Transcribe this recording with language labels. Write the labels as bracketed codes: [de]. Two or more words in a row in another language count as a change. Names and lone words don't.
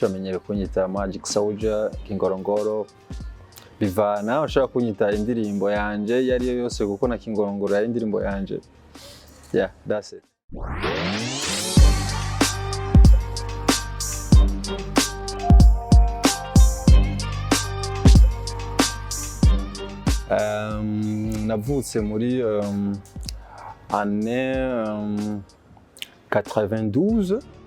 [rn] bamenyere kunyita Magic Soldier Kingorongoro bivana ushaka kunyita indirimbo yanje yari yose kuko na Kingorongoro yari indirimbo yanje. [en] Yeah, that's it. [rn] Navutse muri année 92,